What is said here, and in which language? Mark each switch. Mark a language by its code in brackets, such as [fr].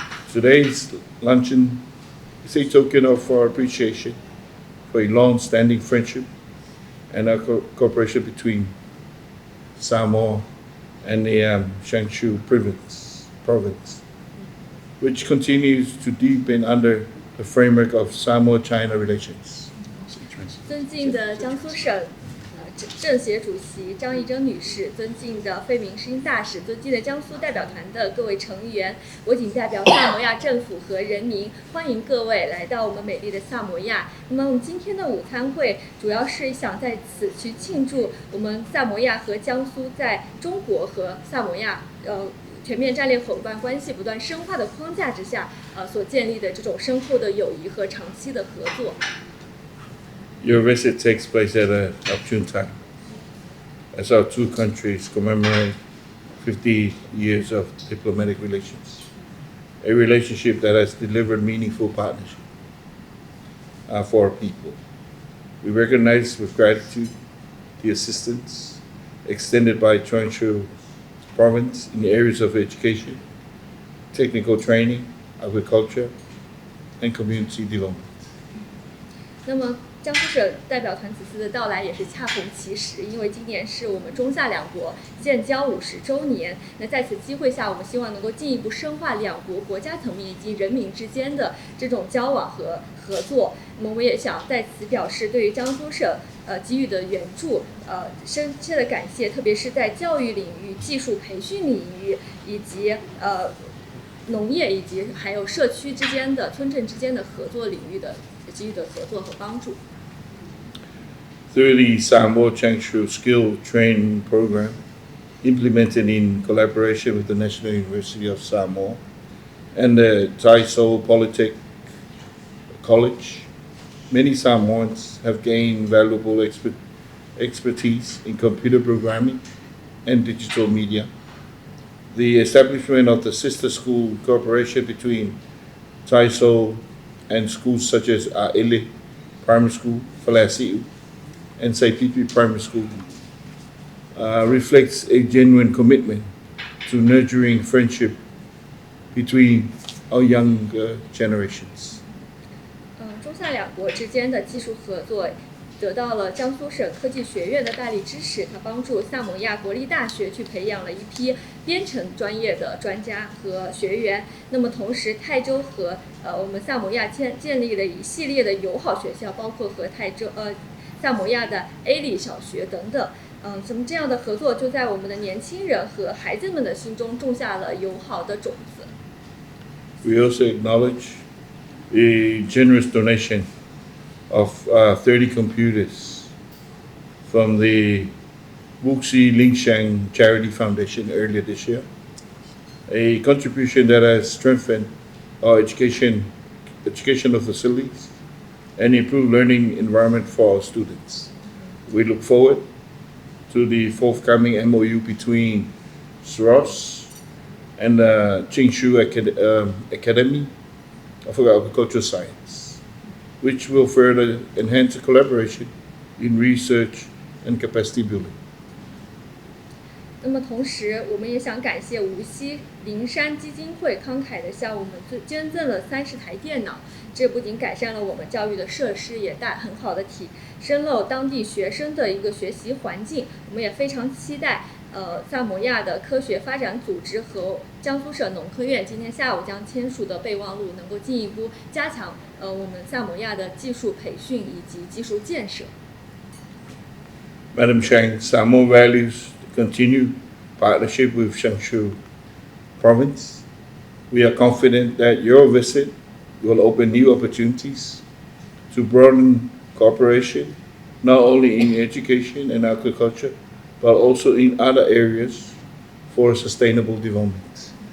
[en] Today's luncheon is a token of our appreciation for a long-standing friendship and our cooperation between Samoa and the Shangshu province, which continues to deepen under the framework of Samoa-China relations. [zh] 尊敬的江苏省政协主席张义珍女士，尊敬的费明诗音大使，尊敬的江苏代表团的各位成员，我谨代表萨摩亚政府和人民，欢迎各位来到我们美丽的萨摩亚。那么我们今天的午餐会主要是想在此去庆祝我们萨摩亚和江苏在中国和萨摩亚全面战略伙伴关系不断深化的框架之下，所建立的这种深厚的友谊和长期的合作。 [en] Your visit takes place at an opportune time as our two countries commemorate 50 years of diplomatic relations, a relationship that has delivered meaningful partnership for our people. We recognize with gratitude the assistance extended by Changshu Province in the areas of education, technical training, agriculture, and community development. [zh] 那么江苏省代表团此次的到来也是恰逢其时，因为今年是我们中萨两国建交50周年。那在此机会下，我们希望能够进一步深化两国国家层面以及人民之间的这种交往和合作。那么我们也想在此表示对于江苏省给予的援助深切的感谢，特别是在教育领域、技术培训领域以及农业以及还有社区之间的、村镇之间的合作领域的给予的合作和帮助。 [en] Through the Samoa Changshu Skill Training Program, implemented in collaboration with the National University of Samoa and the Taiso Polytechnic College, many Samoans have gained valuable expertise in computer programming and digital media. The establishment of the sister school cooperation between Taiso and schools such as Aele Primary School, Falasiu, and Saipipi Primary School reflects a genuine commitment to nurturing friendship between our younger generations. [zh] 中萨两国之间的技术合作得到了江苏省科技学院的大力支持，它帮助萨摩亚国立大学去培养了一批编程专业的专家和学员。那么同时，泰州和我们萨摩亚建立了一系列的友好学校，包括和萨摩亚的 A 小学等等。那么这样的合作就在我们的年轻人和孩子们的心中种下了友好的种子。 [en] We also acknowledge the generous donation of 30 computers from the Wuxi Lingshan Charity Foundation earlier this year, a contribution that has strengthened our educational facilities and improved learning environment for our students. We look forward to the forthcoming MOU between SROS and Jingshu Academy of Agricultural Science, which will further enhance the collaboration in research and capacity building. [zh] 那么同时，我们也想感谢无锡灵山基金会慷慨地向我们捐赠了30台电脑，这不仅改善了我们教育的设施，也很好的提升了当地学生的一个学习环境。我们也非常期待萨摩亚的科学发展组织和江苏省农科院今天下午将签署的备忘录能够进一步加强我们萨摩亚的技术培训以及技术建设。 [en] Madam Sheng, Samoa values continued partnership with Shangshu Province. We are confident that your visit will open new opportunities to broaden cooperation, not only in education and agriculture, but also in other areas for sustainable development.